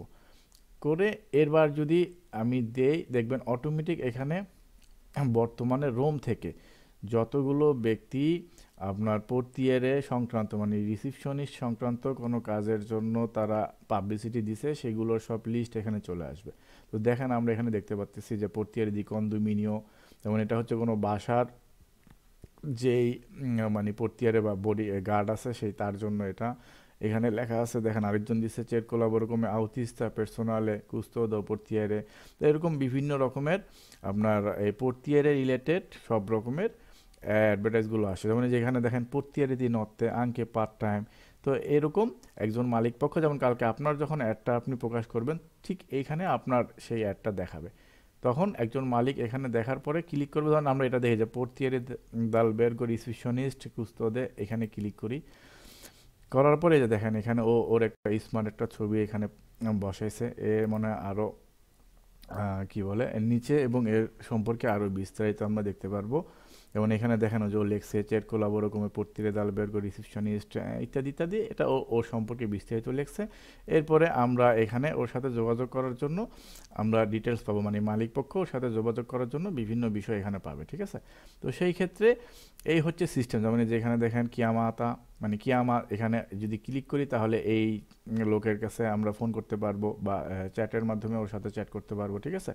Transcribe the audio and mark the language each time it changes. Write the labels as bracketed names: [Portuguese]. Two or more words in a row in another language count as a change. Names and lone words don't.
[Bangla] করে এরবার যদি আমি দেখবেন অটোমেটিক এখানে বর্তমানে রোম থেকে যতগুলো ব্যক্তি আপনার পর্তিয়ারে সংক্রান্ত মানে রিসিপশনিস্ট সংক্রান্ত কোনো কাজের জন্য তারা পাবলিসিটি দিছে, সেগুলোর সব লিস্ট এখানে চলে আসবে। তো দেখেন আমরা এখানে দেখতে পাচ্ছি যে [Italian] portiere di condominio, [Bangla] যেমন এটা হচ্ছে কোনো বাসার যেই মানে পর্তিয়ারে বা বডি গার্ড আছে সেই তার জন্য এটা। এখানে লেখা আছে দেখেন আরেকজন দিচ্ছে [Italian] cerco lavoro come autista personale custodio portiere. [Bangla] তো এরকম বিভিন্ন রকমের আপনার এই পর্তিয়ারে রিলেটেড সব রকমের অ্যাডভার্টাইজগুলো আসে। যেমন যেখানে দেখেন [Italian] portiere di notte anche [Bangla] পার্ট টাইম। তো এরকম একজন মালিক পক্ষ, যেমন কালকে আপনার যখন অ্যাডটা আপনি প্রকাশ করবেন, ঠিক এইখানে আপনার সেই অ্যাডটা দেখাবে। তখন একজন মালিক এখানে দেখার পরে ক্লিক করবে। ধরুন আমরা এটা দেখি যে [Italian] portiere d'albergo [Bangla] রিসিপশনিস্ট কুস্তোদে, এখানে ক্লিক করি। করার পরে যে দেখেন এখানে ওর একটা স্মার্ট একটা ছবি এখানে বসাইছে। এ মনে হয় আরও কি বলে এর নিচে, এবং এর সম্পর্কে আরও বিস্তারিত আমরা দেখতে পারবো। যেমন এখানে দেখানো যে ও লেখছে [Italian] cerco lavoro come portiere d'albergo [Bangla] রিসেপশনিস্ট ইত্যাদি ইত্যাদি, এটা ওর সম্পর্কে বিস্তারিত লেখছে। এরপরে আমরা এখানে ওর সাথে যোগাযোগ করার জন্য আমরা ডিটেলস পাবো, মানে মালিক পক্ষ ওর সাথে যোগাযোগ করার জন্য বিভিন্ন বিষয় এখানে পাবে, ঠিক আছে। তো সেই ক্ষেত্রে এই হচ্ছে সিস্টেম, যেমন যেখানে দেখেন কিয়ামাতা, মানে কিয়ামা, এখানে যদি ক্লিক করি তাহলে এই লোকের কাছে আমরা ফোন করতে পারবো বা চ্যাটের মাধ্যমে ওর সাথে চ্যাট করতে পারবো, ঠিক আছে।